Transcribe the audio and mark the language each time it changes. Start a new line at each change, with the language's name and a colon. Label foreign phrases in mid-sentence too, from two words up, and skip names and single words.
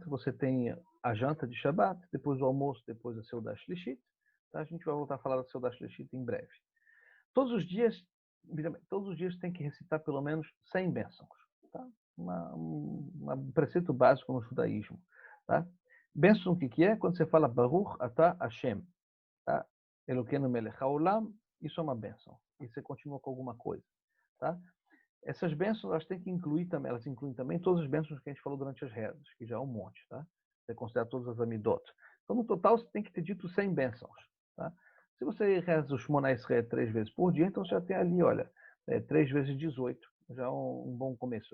Portuguese: Você tem a janta de Shabat, depois o almoço, depois a
Hebrew: סעודה שלישית.
Portuguese: Tá? A gente vai voltar a falar da
Hebrew: סעודה שלישית
Portuguese: em breve. Todos os dias tem que recitar pelo menos 100 bênçãos. Tá? Um preceito básico no judaísmo. Tá? Bênção o que é? Quando você fala
Hebrew: ברוך אתה השם,
Portuguese: tá?
Hebrew: אלוקינו מלך העולם,
Portuguese: isso é uma bênção. E você continua com alguma coisa. Tá? Essas bênçãos, elas têm que incluir também, elas incluem também todas as bênçãos que a gente falou durante as rezas, que já é um monte, tá? Você considera todas as amidot. Então, no total, você tem que ter dito 100 bênçãos, tá? Se você reza o
Hebrew: שמונה עשרה
Portuguese: 3 vezes por dia, então você já tem ali, olha, 3 vezes 18, já é um bom começo.